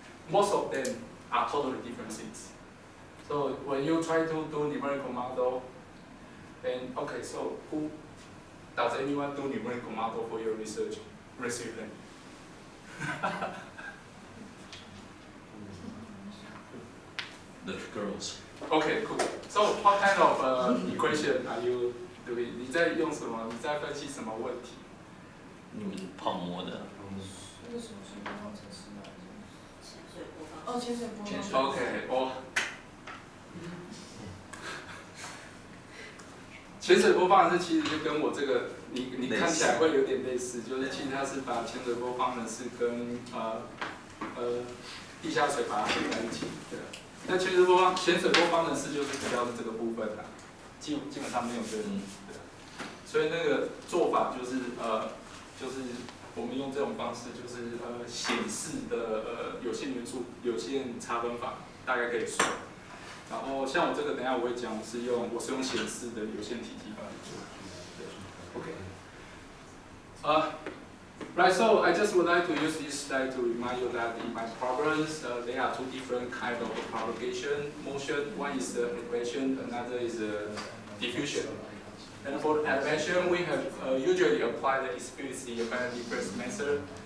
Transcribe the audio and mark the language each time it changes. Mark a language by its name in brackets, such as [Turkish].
[English] Most of them are totally different things. So when you try to do numerical model, and okay, so does anyone do numerical model for your research? Raise your hand. The girls. Okay, cool. So what kind of equation are you doing? [Chinese] 你在用什么？你在分析什么问题？你们泡沫的。那个什么水波方程式吗？潜水波方。哦，潜水波方程式。 OK， 哦。潜水波方程式其实就跟我这个，你看起来会有点类似，就是其实它是把潜水波方程式跟地下水把它合在一起，对。那潜水波方程式就是主要是这个部分啦，基本上没有对，所以那个做法就是就是我们用这种方式，就是显示的有限元素有限差分法，大概可以算。然后像我这个，等一下我会讲，我是用显示的有限体积法来做。对 ，OK。 [English] Right, so I just would like to use this slide to remind you that in my problems, there are two different kinds of propagation motion. One is the advection, another is diffusion. And for the advection, we have usually apply the explicit finite difference method.